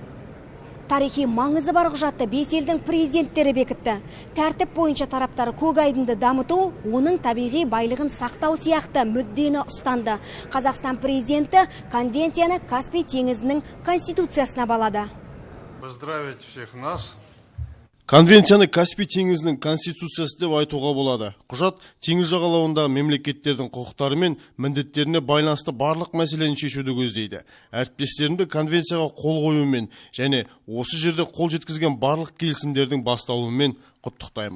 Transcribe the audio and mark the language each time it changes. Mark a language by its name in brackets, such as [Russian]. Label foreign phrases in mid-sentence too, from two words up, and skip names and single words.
[Kazakh] Тарихи маңызы бар құжатты 5 елдің президенттері бекітті. Тәртіп бойынша тараптар көк айдынды дамыту, оның табиғи байлығын сақтау сияқты мүддені ұстанды. Қазақстан президенті конвенцияны Каспий теңізінің конституциясына балады. [Russian] Поздравить всех нас. [Kazakh] Конвенцияны Каспий теңізінің конституциясы деп айтуға болады. Құжат теңіз жағалауындағы мемлекеттердің құқықтары мен міндеттеріне байланысты барлық мәселені шешуді көздейді. Әріптестерімді конвенцияға қол қоюымен және осы жерде қол жеткізген барлық келісімдердің басталуымен құттықтаймын.